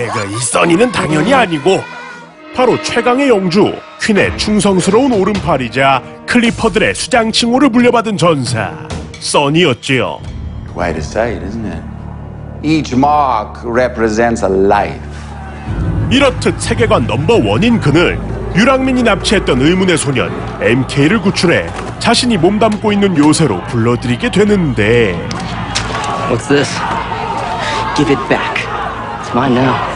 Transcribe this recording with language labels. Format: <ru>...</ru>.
<ko>이 써니는 당연히 아니고 바로 최강의 영주 퀸의 충성스러운 오른팔이자 클리퍼들의 수장 칭호를 물려받은 전사 써니였지요.</ko> <en>Quite a sight, isn't it? Each mark represents a life.</en> <ko>이렇듯 세계관 넘버원인 그는 유랑민이 납치했던 의문의 소년 MK를 구출해 자신이 몸담고 있는 요새로 불러들이게 되는데</ko> <en>What's this? Give it back. It's mine now.</en>